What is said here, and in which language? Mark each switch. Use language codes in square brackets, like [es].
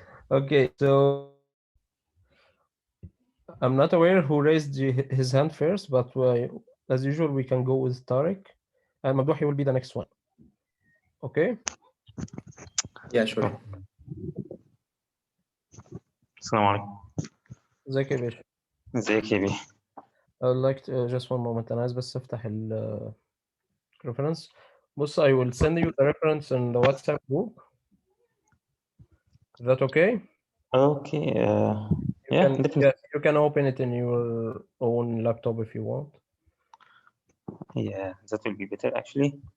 [en] Okay, so I'm not aware who raised his hand first, but as usual, we can go with Tariq, and Mamdouhi will be the next one. Okay? Yeah, sure. [ar] السلام عليكم. ازيك يا باشا؟ ازيك يا بيه؟ [en] I would like to just one moment. [ar] أنا عايز بس أفتح ال reference. بص, [en] I will send you the reference in the WhatsApp group. Is that okay? Okay. Yeah, definitely. Yeah, you can open it in your own laptop if you want. Yeah, that will be better actually.